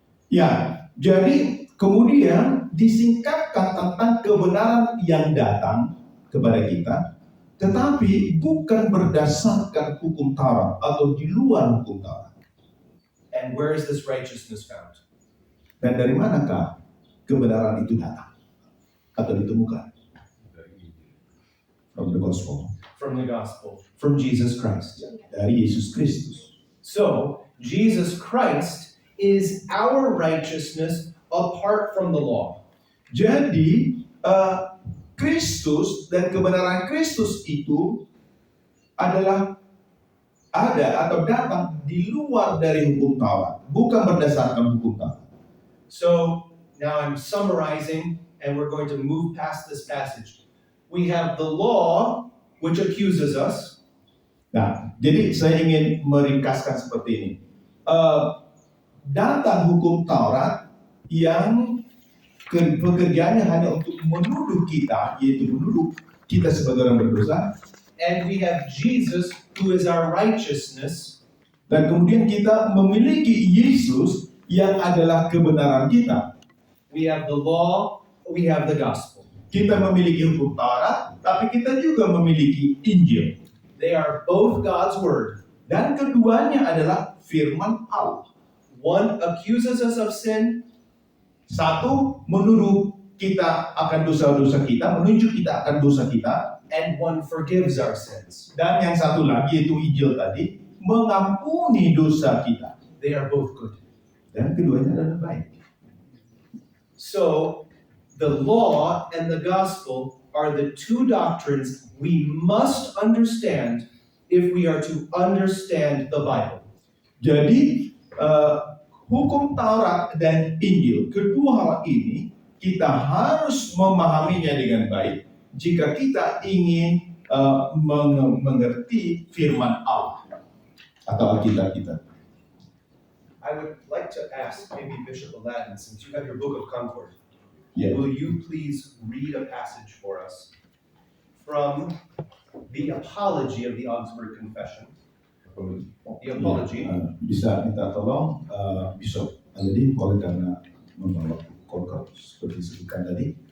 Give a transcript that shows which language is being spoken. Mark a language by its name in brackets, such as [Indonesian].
[Indonesian] Ya, jadi kemudian disingkapkan tentang kebenaran yang datang kepada kita, tetapi bukan berdasarkan hukum Taurat atau di luar hukum Taurat. [English] And where is this righteousness found? [Indonesian] Dan dari manakah kebenaran itu datang atau ditemukan? [English] From the gospel, From the gospel. from Jesus Christ, [Indonesian] dari Yesus Kristus. [English] So, Jesus Christ is our righteousness apart from the law. [Indonesian] Jadi Kristus dan kebenaran Kristus itu adalah ada atau datang di luar dari hukum Taurat, bukan berdasarkan hukum Taurat. [English] So, now I'm summarizing, and we're going to move past this passage. We have the law, which accuses us. [Indonesian] Nah, jadi saya ingin meringkaskan seperti ini. Datang hukum Taurat yang pekerjaannya hanya untuk menuduh kita, yaitu menuduh kita sebagai orang berdosa. [English] And we have Jesus, who is our righteousness. [Indonesian] Dan kemudian kita memiliki Yesus yang adalah kebenaran kita. [English] We have the law, we have the gospel. [Indonesian] Kita memiliki hukum Taurat, tapi kita juga memiliki Injil. [English] They are both God's word. [Indonesian] Dan keduanya adalah firman Allah. [English] One accuses us of sin, [Indonesian] Satu, menuduh kita akan dosa-dosa kita, menunjuk kita akan dosa kita. [English] and one forgives our sins. [Indonesian] Dan yang satu lagi, yaitu Injil tadi, mengampuni dosa kita. [English] They are both good. [Indonesian] Dan keduanya adalah baik. [English] So, the law and the gospel are the two doctrines we must understand if we are to understand the Bible. [Indonesian] Jadi, hukum Taurat dan Injil, kedua hal ini kita harus memahaminya dengan baik jika kita ingin mengerti firman Allah atau Alkitab kita. [English] I would like to ask maybe Bishop Aladdin, since you have your Book of Concord, [Indonesian] Ya. [English] will you please read a passage for us from the Apology of the Augsburg Confession? The Apology. [Indonesian] Bisa minta tolong Bishop Aladin oleh karena membawa konkord seperti disebutkan tadi.